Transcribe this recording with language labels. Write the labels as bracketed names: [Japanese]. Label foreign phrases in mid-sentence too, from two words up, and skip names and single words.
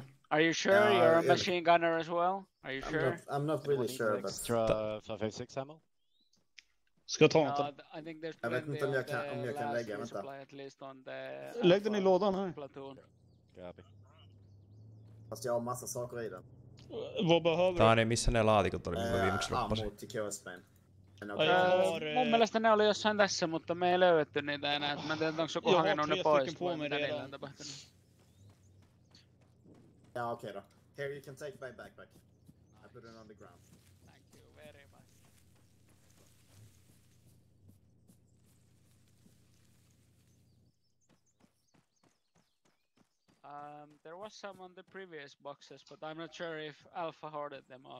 [English] Are you sure you're a machine gunner as well? Are you sure? I'm not really sure, but... Extra 556 ammo? [Swedish] Ska jag ta något då? [English] I think there's [Swedish] jag vet inte om jag kan lägga, vänta. Lägg den i lådan här. Fast jag har massa saker i den. Vad behöver du? [Finnish] Taini, missä ne laatikot oli, mitä viimeksi droppasin? [Swedish] Ammo till KS-Main. [Finnish] Mun mielestä ne oli jossain tässä, mutta me ei löydetty niitä enää. Mä en tiedä, onko joku hakenut ne pois vai mitä niillä on tapahtunut. [Swedish] Ja, okej då. [English] Here you can take my backpack. I put it on the ground. Thank you very much. There was some on the previous boxes, but I'm not sure if Alpha hoarded them all.